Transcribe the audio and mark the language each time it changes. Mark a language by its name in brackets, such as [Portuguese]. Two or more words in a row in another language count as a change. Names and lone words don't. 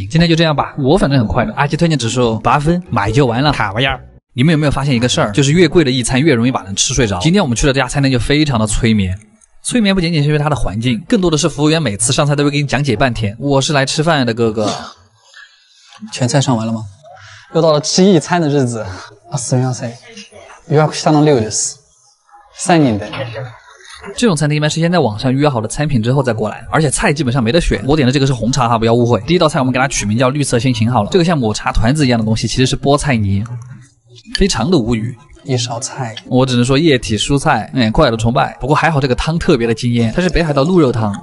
[Chinese] 今天就这样吧，我反正很快乐。阿基推荐指数8分，买就完了，卡哇伊儿。你们有没有发现一个事儿？就是越贵的一餐越容易把人吃睡着。今天我们去的这家餐厅就非常的催眠。催眠不仅仅是因为它的环境，更多的是服务员每次上菜都会给你讲解半天。我是来吃饭的，哥哥。全菜上完了吗？又到了吃一餐的日子。 [Japanese] すみません。予約したの量です。3人で。 [Chinese] 这种餐厅一般是先在网上预约好了餐品之后再过来，而且菜基本上没得选。我点的这个是红茶哈，不要误会。第一道菜我们给它取名叫绿色心情好了，这个像抹茶团子一样的东西其实是菠菜泥，非常的无语。一勺菜，我只能说液体蔬菜，快乐的崇拜。不过还好这个汤特别的惊艳，它是北海道鹿肉汤，